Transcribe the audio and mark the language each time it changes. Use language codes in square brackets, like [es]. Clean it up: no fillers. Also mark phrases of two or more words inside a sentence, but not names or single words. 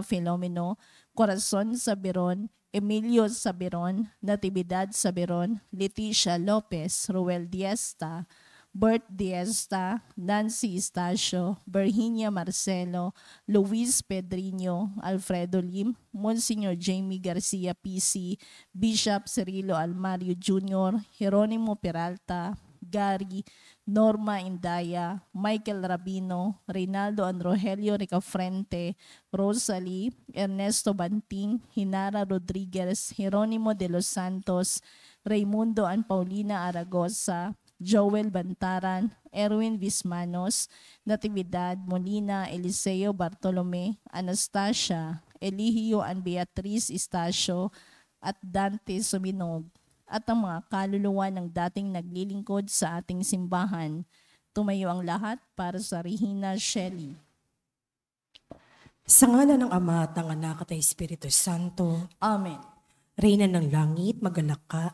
[tl] Filomeno, Corazon Sabiron, Emilio Sabiron, Natividad Sabiron, Leticia Lopez, Ruel Diesta, Bert Diesta, Nancy Estacio, Virginia Marcelo, Luis Pedriño, Alfredo Lim, Monsignor Jamie Garcia PC, Bishop Cirilo Almario Jr., Jeronimo Peralta, Gary, Norma Indaya, Michael Rabino, Reynaldo and Rogelio Ricafrente, Rosalie, Ernesto Banting, Hinara Rodriguez, Jeronimo de los Santos, Raimundo and Paulina Aragosa, Joel Bantaran, Erwin Vismanos, Natividad Molina, Eliseo Bartolome, Anastasia, Eligio and Beatriz Estacio, at Dante Suminog, at ang mga kaluluwa ng dating naglilingkod sa ating simbahan. Tumayo ang lahat para sa Regina Shelley. Sa ngalan ng Ama at ng Anak at ng Espiritu Santo. Amen. Reyna ng langit, magalak ka.